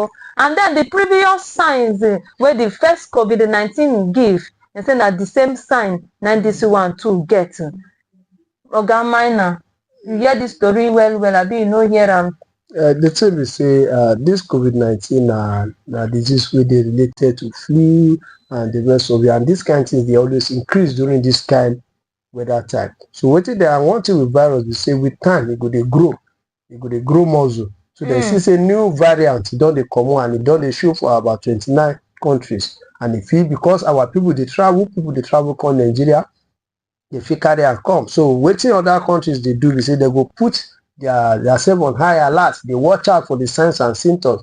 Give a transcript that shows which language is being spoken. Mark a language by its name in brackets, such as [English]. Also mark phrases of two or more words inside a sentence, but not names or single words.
[Nigerian Pidgin] And then the previous signs where the first COVID-19 give, they say that the same sign now this one too get. Oga Minor, you hear this story well, abi you no hear am? The thing we say, this COVID-19 disease wey dey related to flu and the rest of it, and this kind of things they always increase during this kind weather time. So wetin dey one thing with virus be say with time e go dey grow muscle. So dem see say new variant don dey comot and e don dey show for about 29 countries, and e fit because our people dey travel come Nigeria, dey fit carry am come. So wetin other countries dey do be say dem go put their self on high alert, dey watch out for the signs and symptoms.